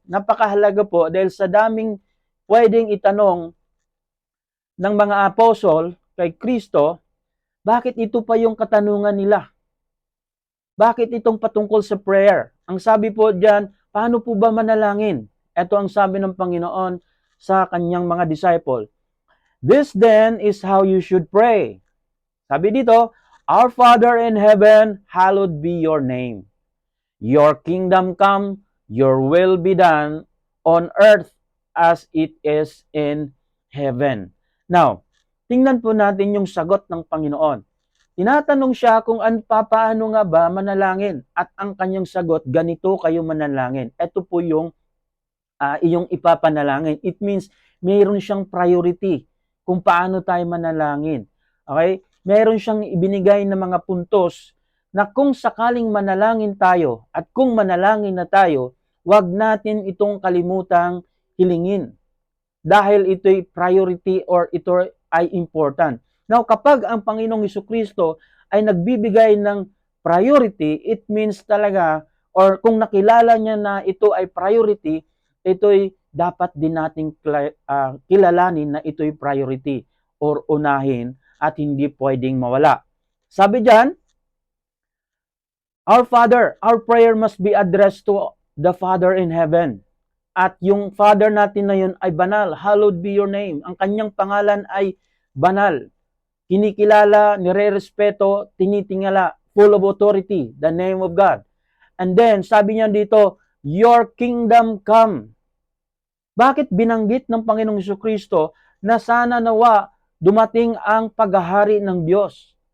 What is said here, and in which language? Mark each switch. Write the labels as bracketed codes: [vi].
[tl] Napakahalaga po dahil sa daming pwedeng itanong ng mga apostol kay Kristo, bakit ito pa yung katanungan nila? Bakit itong patungkol sa prayer? Ang sabi po diyan, paano po ba manalangin? Ito ang sabi ng Panginoon sa kanyang mga disciple. [en] This then is how you should pray. [tl] Sabi dito, [en] Our Father in heaven, hallowed be your name. Your kingdom come, your will be done on earth as it is in heaven. [tl] Now, tingnan po natin yung sagot ng Panginoon. Tinatanong siya kung paano nga ba manalangin, at ang kanyang sagot, ganito kayo manalangin. Ito po yung iyong ipapanalangin. [en] It means [tl] mayroon siyang priority kung paano tayo manalangin. Okay? Mayroon siyang ibinigay na mga puntos na kung sakaling manalangin tayo at kung manalangin na tayo, wag natin itong kalimutang hilingin. Dahil ito'y priority or ito ay important. Now, kapag ang Panginoong Jesucristo ay nagbibigay ng priority, [en] it means [tl] talaga, or kung nakilala niya na ito ay priority, ito'y dapat din nating kilalanin na ito'y priority or unahin at hindi pwedeng mawala. Sabi diyan, [en] Our Father, our prayer must be addressed to the Father in heaven. [tl] At yung Father natin na yun ay banal. [en] Hallowed be your name. [tl] Ang kanyang pangalan ay banal. Kinikilala, nire-respeto, tinitingala, [en] full of authority, the name of God. And then, [tl] sabi niya dito, [en] your kingdom come. [tl] Bakit binanggit ng Panginoong Jesucristo na sana nawa dumating ang paghahari ng Diyos?